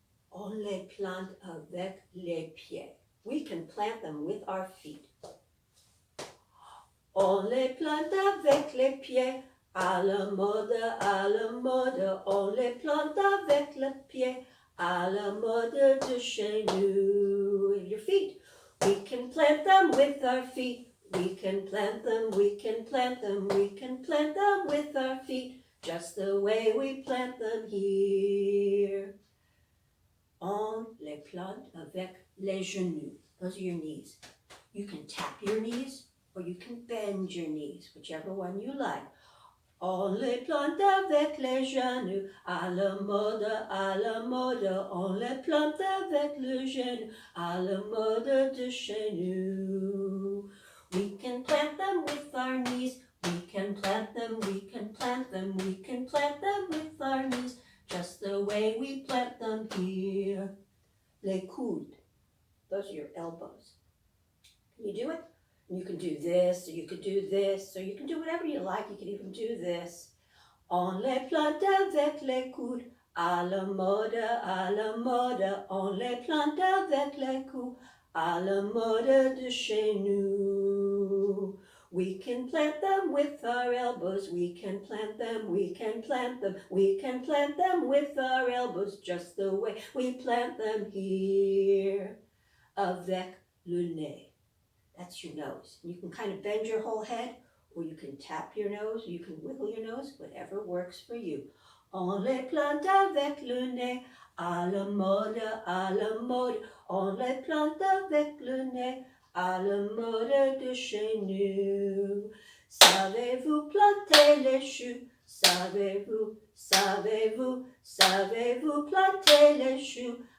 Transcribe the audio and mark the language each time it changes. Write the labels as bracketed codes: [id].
[fr] On les plante avec les pieds. [en] We can plant them with our feet. [fr] On les plante avec les pieds. À la mode, à la mode. On les plante avec les pieds. À la mode de chez nous. [en] Your feet. We can plant them with our feet. We can plant them, we can plant them, we can plant them with our feet. Just the way we plant them here. [fr] On les plante avec les genoux. [en] Those are your knees. You can tap your knees or you can bend your knees, whichever one you like. [fr] On les plante avec les genoux, à la mode, à la mode. On les plante avec le genou, à la mode de chez nous. [en] We can plant them with our knees. We can plant them, we can plant them, we can plant them with our knees. Just the way we plant them here. [fr] Les coudes. [en] Those are your elbows. Can you do it? You can do this, or you can do this, or you can do whatever you like. You can even do this. [fr] On les plante avec les coudes, à la mode, à la mode. On les plante avec les coudes, à la mode de chez nous. [en] We can plant them with our elbows. We can plant them, we can plant them. We can plant them with our elbows, just the way we plant them here. [fr] Avec le nez. [en] That's your nose. You can kind of bend your whole head, or you can tap your nose, or you can wiggle your nose, whatever works for you. [fr] On les plante avec le nez, à la mode, à la mode. On les plante avec le nez, à la mode de chez nous. Savez-vous planter les choux? Savez-vous, savez-vous, savez-vous planter les choux?